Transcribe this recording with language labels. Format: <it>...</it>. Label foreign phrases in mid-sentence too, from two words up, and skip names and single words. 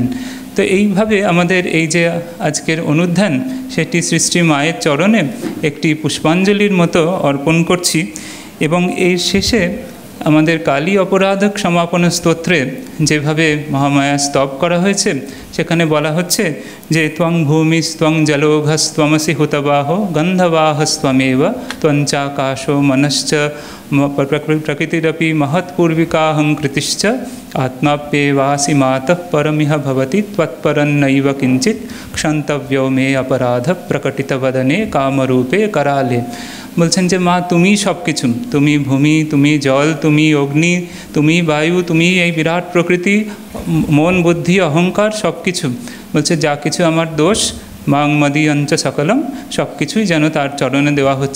<bn>তো এইভাবে আমাদের এই যে আজকের অনুধ্যান, সেটি শ্রী শ্রী মায়ের চরণে একটি পুষ্পাঞ্জলির মতো অর্পণ করছি। এবং এই শেষে আমাদের কালী অপরাধ সমাপন স্তোত্রে যেভাবে মহামায়া স্তব করা হয়েছে, সেখানে বলা হচ্ছে যে</bn> <sa>ত্বং ভূমিস্ত্বং জলোঘস্ত্বমসি হুতবাহ গন্ধবাহস্ত্বমেব ত্বঞ্চাকাশো মনশ্চ প্রকৃতিরপি মহৎপূর্বিকাহং কৃতিশ্চ আত্মাপ্যেবাসি মাতঃ পরমিহ ভবতি ত্বৎপরন্নৈব কিঞ্চিৎ ক্ষন্তব্যো মে অপরাধ প্রকটিতবদনে কামরূপে कराले।</sa> <bn>বলছেন যে মা তুমি সব কিছু, তুমি ভূমি, তুমি জল, তুমি অগ্নি, তুমি বায়ু, তুমি এই বিরাট প্রকৃতি, মন বুদ্ধি অহংকার সব কিছু। বলছে যা কিছু আমার দোষ,</bn> <sa>মাং মদীয়ঞ্চ সকলম,</sa> <bn>সব কিছুই যেন তার চরণে দেওয়া হচ্ছে।</bn>